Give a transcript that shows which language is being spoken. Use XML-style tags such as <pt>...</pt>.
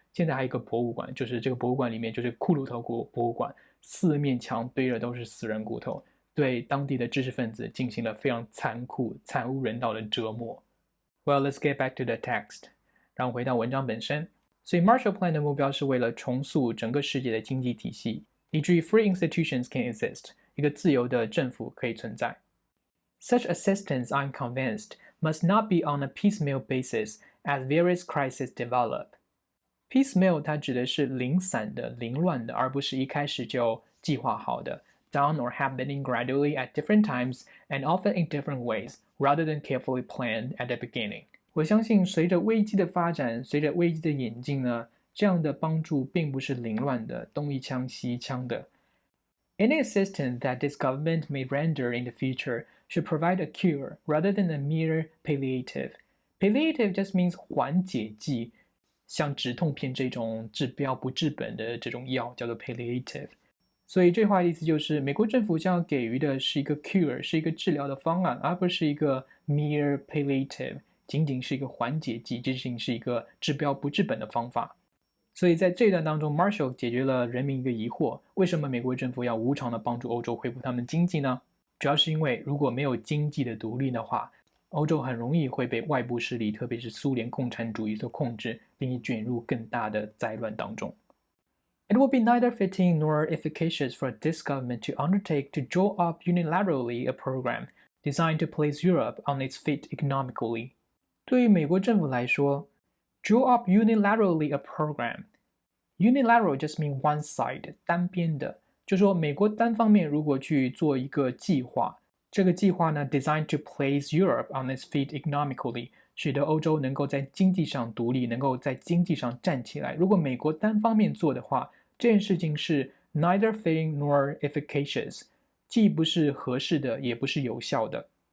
<zh>现在还有一个博物馆，就是这个博物馆里面就是骷髅头博物馆，四面墙堆的都是死人骨头，对当地的知识分子进行了非常残酷、惨无人道的折磨。</zh> <en>Well, let's get back to the text.</en> <zh>让我回到文章本身。所以 Marshall Plan 的目标是为了重塑整个世界的经济体系，以至于</zh> <en>free institutions can exist,</en> <zh>一个自由的政府可以存在。</zh> <en>Such assistance, I'm convinced, must not be on a piecemeal basis as various crises develop.</en> <zh>Piecemeal 它指的是零散的、凌乱的，而不是一开始就计划好的。</zh> <en>done or happening gradually at different times and often in different ways, rather than carefully planned at the beginning.</en> <zh>我相信随着危机的发展，随着危机的演进呢，这样的帮助并不是凌乱的，东一枪西一枪的。</zh> <en>Any assistance that this government may render in the future should provide a cure rather than a mere palliative. Palliative just means</en> <zh>缓解剂，像止痛片这种治标不治本的这种药叫做 palliative。所以这话的意思就是，美国政府将要给予的是一个 cure， 是一个治疗的方案，而不是一个 mere palliative， 仅仅是一个缓解剂，这仅是一个治标不治本的方法。所以在这一段当中 ，Marshall 解决了人民一个疑惑：为什么美国政府要无偿的帮助欧洲恢复他们经济呢？主要是因为如果没有经济的独立的话，欧洲很容易会被外部势力，特别是苏联共产主义所控制，并且卷入更大的灾乱当中。</zh> <en>It would be neither fitting nor efficacious for this government to undertake to draw up unilaterally a program designed to place Europe on its feet economically.</en> <zh>对于美国政府来说</zh> <en>draw up unilaterally a program. Unilateral just mean one side,</en> <zh>单边的，就是说美国单方面如果去做一个计划，这个计划呢</zh> <en>designed to place Europe on its feet economically，</en> <zh>使得欧洲能够在经济上独立，能够在经济上站起来。如果美国单方面做的话，这件事情是</zh> <en>neither fitting nor efficacious，</en> <zh>既不是合适的，也不是有效的。</zh>